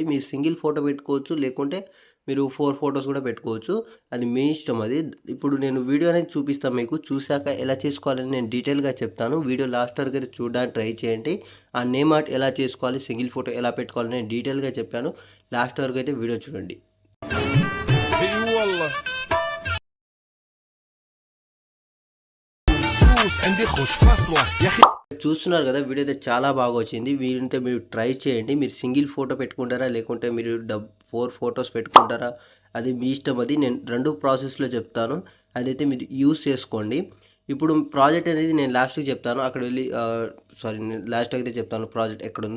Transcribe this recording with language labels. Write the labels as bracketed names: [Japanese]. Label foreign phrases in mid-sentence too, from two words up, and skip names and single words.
[Telugu] మీరు [English] single photo [Telugu] పెట్టుకోవచ్చు. లేకుంటే మీరు 4 ఫోటోస్ కూడా పెట్టుకోవచ్చు. అది మీ ఇష్టం అది. ఇప్పుడు నేను వీడియో అనేది చూపిస్తాను మీకు. చూసాక ఎలా చేసుకోవాలని నేను డీటెయిల్‌గా చెప్తాను. వీడియో లాస్ట్ వరకు అయితే చూడడానికి ట్రై చేయండి. ఆ [English] name art [Telugu] ఎలా చేసుకోవాలి, [English] single photo [Telugu] ఎలా పెట్టుకోవాలని నేను డీటెయిల్‌గా చెప్పాను. లాస్ట్ వరకు అయితే వీడియో చూడండి. [Arabic] اي والله فلوس عندي خوش فصلة يا اخي. [Telugu] చూస్తున్నారు కదా! వీడియో అయితే చాలా బాగా వచ్చింది. వీలుంటే మీరు ట్రై చేయండి. మీరు [English] single photo [Telugu] పెట్టుకుంటారా? లేకుంటే మీరు 4 ఫోటోస్ పెట్టుకుంటారా? అది మీ ఇష్టం అది. నేను 2 ప్రాసెస్‌లో చెప్తాను. అదైతే మీరు యూజ్ చేసుకోండి. ఇప్పుడు ప్రాజెక్ట్ అనేది నేను లాస్ట్‌కి చెప్తాను. అక్కడ వెళ్లి సారీ నేను లాస్ట్ అయితే చెప్తాను ప్రాజెక్ట్ ఎక్కడుందో.